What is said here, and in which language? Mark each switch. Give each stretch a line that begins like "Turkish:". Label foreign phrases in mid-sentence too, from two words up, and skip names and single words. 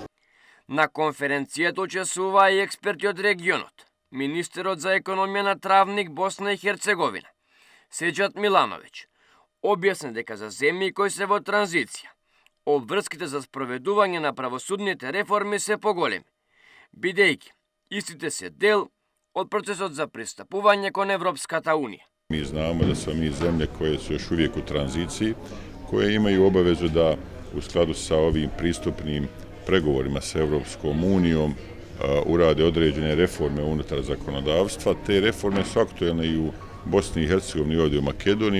Macedonian: На конференцијата учествуваа и експерти од регионот, министерот за економија на Травник, Босна и Херцеговина, Сеџат Милановиќ, објасни дека за земји кои се во транзиција, обврските за спроведување на правосудните реформи се поголеми, бидејќи истите се дел од процесот за пристапување кон Европската унија.
Bosnian: Mi znamo da smo mi zemlje koje su još uvijek u tranziciji, koje imaju obavezu da u skladu sa ovim pristupnim pregovorima sa Europskom unijom urade određene reforme unutar zakonodavstva. Te reforme su aktuelne i u Bosni i Hercegovini i ovdje u Makedoniji.